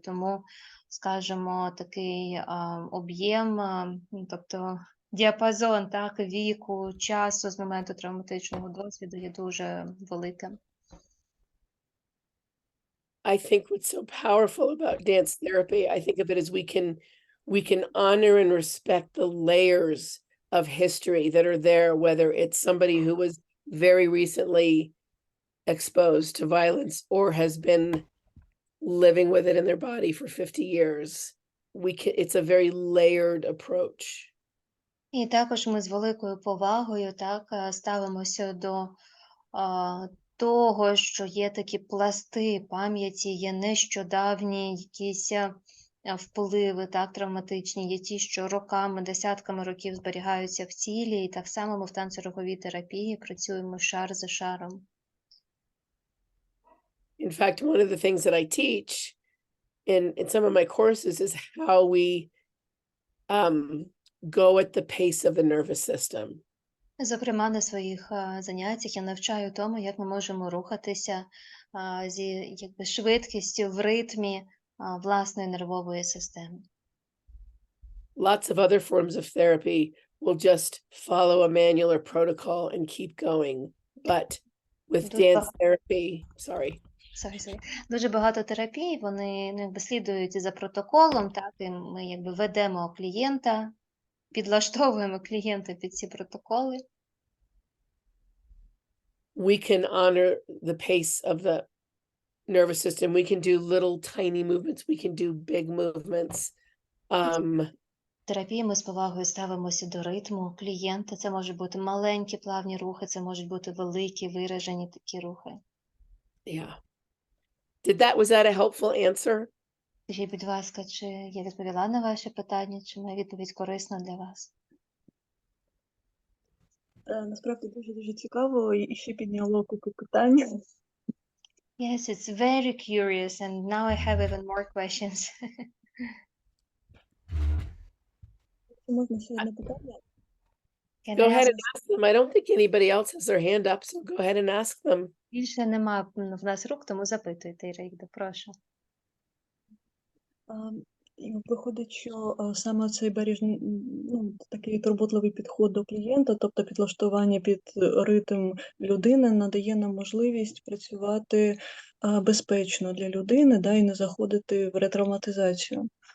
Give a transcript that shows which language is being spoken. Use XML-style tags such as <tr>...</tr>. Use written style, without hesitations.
<uk>Тому, скажімо, такий об'єм, тобто діапазон так, віку, часу з моменту травматичного досвіду є дуже великим.</uk> <en>I think what's so powerful about dance therapy, I think of it as we can honor and respect the layers of history that are there, whether it's somebody who was very recently exposed to violence or has been living with it in their body for 50 years. It's a very layered approach.</en> <uk>І також ми з великою повагою так ставимося до того, що є такі пласти пам'яті, є нещодавні якісь впливи так, травматичні, є ті, що роками, десятками років зберігаються в тілі, і так само ми в танцювально-руховій терапії працюємо шар за шаром.</uk> <en>In fact, one of the things that I teach in some of my courses is how we go at the pace of the nervous system.</en> <uk>Зокрема, на своїх заняттях я навчаю тому, як ми можемо рухатися зі швидкістю в ритмі власної нервової системи.</uk> <en>Lots of other forms of therapy will just follow a manual or protocol and keep going. But with dance therapy, sorry.</en> <uk>Дуже багато терапій, вони слідують за протоколом, так, і ми ведемо клієнта, підлаштовуємо клієнта під ці протоколи.</uk> <en>We can honor the pace of the nervous system. We can do little tiny movements. We can do big movements.</en> <uk>Терапії ми з повагою ставимося до ритму клієнта. Це можуть бути маленькі плавні рухи, це можуть бути великі виражені такі рухи.</uk> <en>Yeah. Was that a helpful answer?</en> <uk>Скажіть, будь ласка, чи я відповіла на ваше питання, чи моя відповідь корисна для вас? Насправді дуже цікаво і ще підняло купу питань.</uk> <en>Yes, it's very curious and now I have even more questions.</en> <uk>Можна ще одне питання?</uk> <en>Go ahead and ask them. I don't think anybody else has their hand up, so go ahead and ask them.</en> <uk>Більше нема в нас рук, тому запитуйте, Ірина, прошу. Виходить, що саме цей бережний, такий турботливий підход до клієнта, тобто підлаштування під ритм людини, надає нам можливість працювати безпечно для людини, да, і не заходити в ретравматизацію.</uk>